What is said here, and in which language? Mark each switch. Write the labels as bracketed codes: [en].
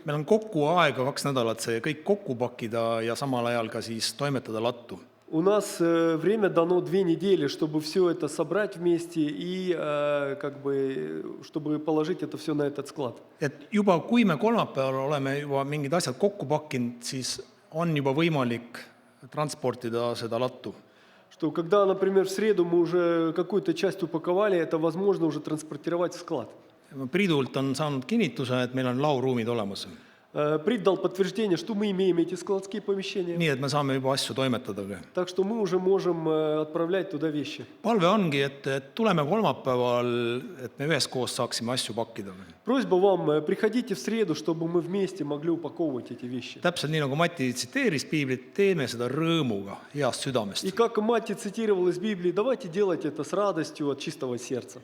[et] Meil on kokku aega 2 nädalat see kõik kokku pakkida ja samal ajal ka siis toimetada lattu. [ru] У нас время дано 2 недели, чтобы все это собрать вместе и как бы, чтобы положить это все на этот склад. [et] Et juba kui me kolmapäeval oleme juba mingid asjad kokku pakkinud, siis on juba võimalik transportida seda lattu. [ru] Что когда, например, в среду мы уже какую-то часть упаковали, это возможно уже транспортировать в склад. [et] Priidult on saanud kinnituse, et meil on lauruumid olemas. [ru] Прид дал подтверждение, что мы имеем эти складские помещения. [et] Nii, et me saame juba asju toimetada. [ru] Так что мы уже можем отправлять туда вещи. [et] Palve ongi, et tuleme kolmapäeval, et me üheskoos saaksime asju pakkida. [ru] Просьба вам, приходите в среду, чтобы мы вместе могли упаковывать эти вещи. [et] Täpselt nii, nagu Mati tsiteeris Piiblit, teeme seda rõõmuga, heast südamest. [ru] И как Мати цитировал из Библии, давайте делать это с радостью от чистого сердца.